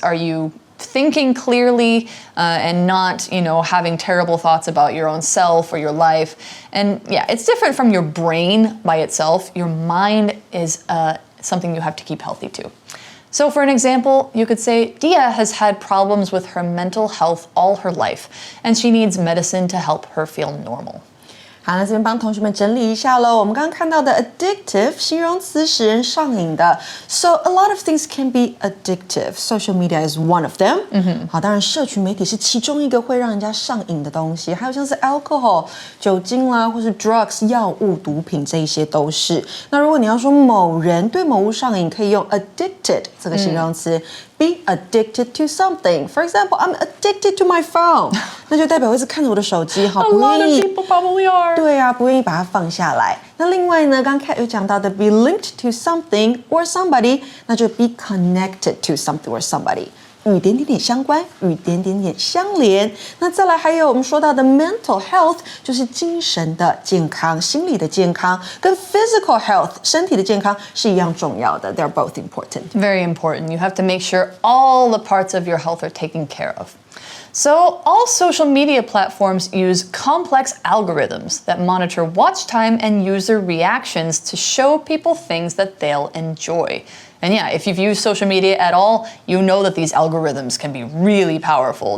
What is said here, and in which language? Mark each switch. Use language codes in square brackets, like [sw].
[en] Are you thinking clearly and not, having terrible thoughts about your own self or your life? And yeah, it's different from your brain by itself. Your mind is something you have to keep healthy too. So for an example, you could say, Dia has had problems with her mental health all her life, and she needs medicine to help her feel normal. [zh] 好，那这边帮同学们整理一下喽。我们刚刚看到的 addictive 形容词使人上瘾的 ， [en] so a lot of things can be addictive. Social media is one of them. [zh] 好，当然社群媒体是其中一个会让人家上瘾的东西，还有像是 alcohol 酒精啦，或是 drugs 药物、毒品这一些都是。那如果你要说某人对某物上瘾，可以用 addicted 这个形容词。 [en] Be addicted to something. For example, I'm addicted to my phone. [zh] 那就代表我一直看着我的手机，好不愿意。 [en] A lot of people probably are. [zh] 对啊，不愿意把它放下来。那另外呢，刚才有讲到的 [en] be linked to something or somebody， [zh] 那就 [en] be connected to something or somebody。 [zh] 与点点点相关，与点点点相连。那再来还有我们说到的 mental health， 就是精神的健康、心理的健康，跟 physical health 身体的健康是一样重要的。 [en] They're both important. Very important. You have to make sure all the parts of your health are taken care of. So, all social media platforms use complex algorithms that monitor watch time and user reactions to show people things that they'll enjoy. And yeah, if you've used social media at all, you know that these algorithms can be really powerful.